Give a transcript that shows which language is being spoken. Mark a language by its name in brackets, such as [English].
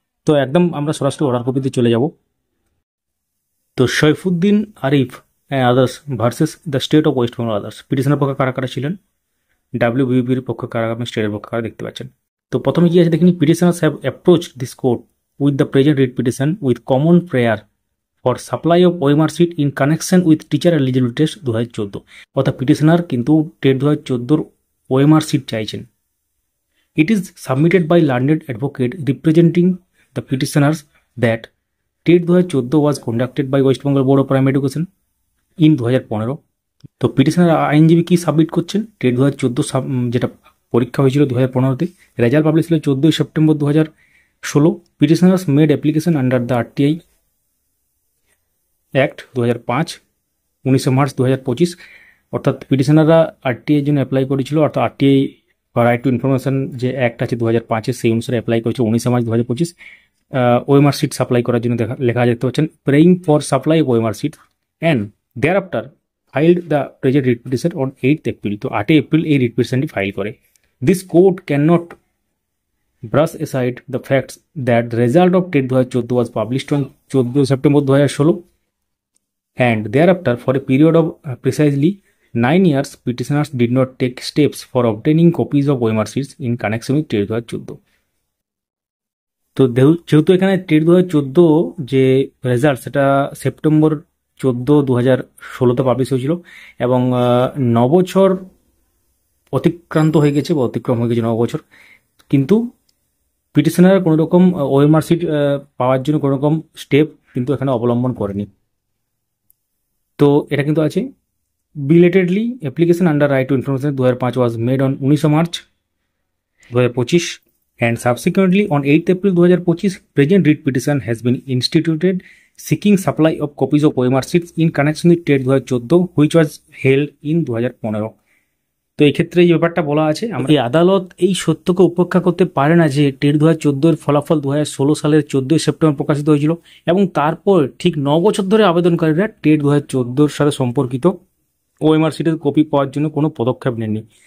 [Bangla] তো একদম আমরা সরাসরি অর্ডার কপিতে চলে যাব। তো Saifuddin Arif and others versus the state of West Bengal others, পিটিশনের পক্ষে কারা কারা ছিলেন, ডাব্লিউবিপির পক্ষে কারা, আপনি স্টেটের পক্ষে কারা দেখতে পাচ্ছেন। তো প্রথমে কি আছে দেখিনি, [English] Petitioners have approach this court with the present writ petition with common prayer for supply of OMR sheet in connection with teacher eligibility test 2014। [Bangla] অর্থাৎ পিটিশনার কিন্তু টেট 2014 ওএমআর সিট চাইছেন। [English] It is submitted by learned advocate representing the petitioners that TET 2014 was conducted by West Bengal Board of Primary Education in 2015। [Bangla] তো petitioner আইনজীবী কি submit করছেন, TET 2014 যেটা পরীক্ষা হয়েছিল 2015-তে, রেজাল্ট পাবলিশ ছিল 14 September 2016। [English] Petitioners made application under the RTI act 2005, 19 March 2025। [Bangla] অর্থাৎ পিটিশনাররা RTI জন্য অ্যাপ্লাই করেছিল, অর্থাৎ আরটিআই রাইট টু ইনফরমেশন যে অ্যাক্ট আছে 2005-এর, সেই অনুসারে অ্যাপ্লাই করেছে 19 মার্চ 2025। ওএমআর সিট সাপ্লাই করার জন্য লেখা দেখতে পাচ্ছেন, [English] Praying for supply of OMR sheet and thereafter filed the present writ petition on 8 April. [Bangla] তো 8 এপ্রিল এই রিট পিটিশনটি ফাইল করে। [English] This court can not brush aside the facts that the result of TET 2014 was published on 14 September 2016 and thereafter for a period of precisely 9 years petitioners did not take steps for obtaining copies of OMR sheets in connection with TET 2014। [Bangla] তো যেহেতু এখানে TET 2014 যে result সেটা September 14, 2016-তে publish হয়েছিল, এবং 9 বছর অতিক্রান্ত হয়ে গেছে বা অতিক্রম হয়ে গেছে 9 বছর, কিন্তু পিটিশনার কোনো রকম ওএমআর সিট পাওয়ার জন্য কোনো রকম স্টেপ কিন্তু এখানে অবলম্বন করেনি। তো এটা কিন্তু আছে, [English] Belatedly application under right to information 2005 was made on 19 March 2025 and subsequently on 8 April 2025 present writ petition has been instituted seeking supply of copies of OMR sheets in connection with TET 2014 which was held in 2015। [Bangla] তো এই ক্ষেত্রে এই ব্যাপারটা বলা আছে, এই আদালত এই সত্যকে উপেক্ষা করতে পারে না যে টেট 2014-এর ফলাফল 2016 সালের 14 সেপ্টেম্বর প্রকাশিত হয়েছিল, এবং তারপর ঠিক 9 বছর ধরে আবেদনকারীরা টেট 2014 সালে সম্পর্কিত ওএমআর সিটের কপি পাওয়ার জন্য কোনো পদক্ষেপ নেননি।